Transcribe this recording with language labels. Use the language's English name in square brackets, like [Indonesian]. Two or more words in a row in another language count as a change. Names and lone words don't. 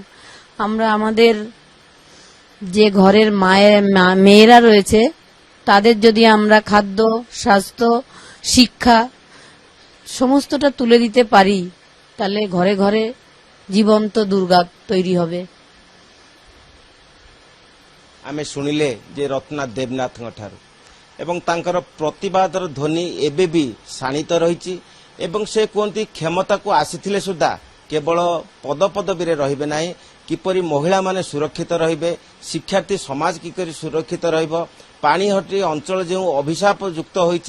[Bangla] আমরা আমাদের যে ঘরের মেয়েরা রয়েছে তাদের যদি আমরা খাদ্য, স্বাস্থ্য, শিক্ষা সমস্তটা তুলে দিতে পারি তাহলে ঘরে ঘরে জীবন্ত দুর্গা তৈরি হবে। [Odia] ଆମେ ଶୁଣିଲେ ଯେ ରତ୍ନା ଦେବନାଥଙ୍କ ଠାରୁ ଏବଂ ତାଙ୍କର ପ୍ରତିବାଦର ଧ୍ୱନି ଏବେ ବି ଶାଣିତ ରହିଛି ଏବଂ ସେ କୁହନ୍ତି କ୍ଷମତାକୁ ଆସିଥିଲେ ସୁଦ୍ଧା କେବଳ ପଦପଦବୀରେ ରହିବେ ନାହିଁ, କିପରି ମହିଳାମାନେ ସୁରକ୍ଷିତ ରହିବେ, ଶିକ୍ଷାର୍ଥୀ ସମାଜ କିପରି ସୁରକ୍ଷିତ ରହିବ, ପାଣିହାଟି ଅଞ୍ଚଳ ଯେଉଁ ଅଭିଶାପ ଯୁକ୍ତ ହୋଇଛି